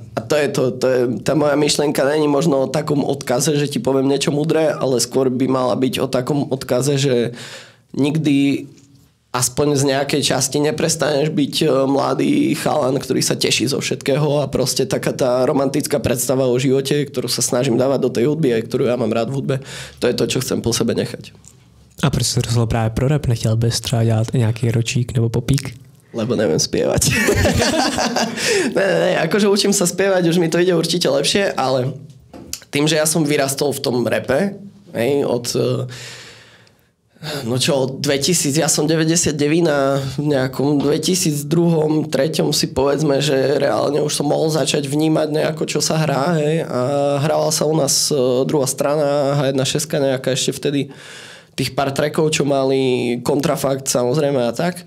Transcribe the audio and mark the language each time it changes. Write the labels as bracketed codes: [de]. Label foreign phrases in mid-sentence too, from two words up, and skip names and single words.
[sk] A to je tá moja myšlienka není možno o takom odkaze, že ti poviem niečo mudré, ale skôr by mala byť o takom odkaze, že nikdy aspoň z nejakej časti neprestaneš byť mladý chalan, ktorý sa teší zo všetkého a proste taká tá romantická predstava o živote, ktorú sa snažím dávať do tej hudby a ktorú ja mám rád v hudbe, to je to, čo chcem po sebe nechať. [cs] A proč si rozhodl právě pro rap? Nechtěl bys třeba dělat nějaký ročík nebo popík? [sk] Lebo neviem spievať. ne, akože učím sa spievať, už mi to ide určite lepšie, ale tým, že ja som vyrastol v tom rape, od 2000, ja som 99 a v nejakom 2002, 2003 si povedzme, že reálne už som mohol začať vnímať nejako, čo sa hrá, a hrala sa u nás druhá strana, H1.6 nejaká ešte vtedy tých pár trackov, čo mali Kontrafakt samozrejme a tak.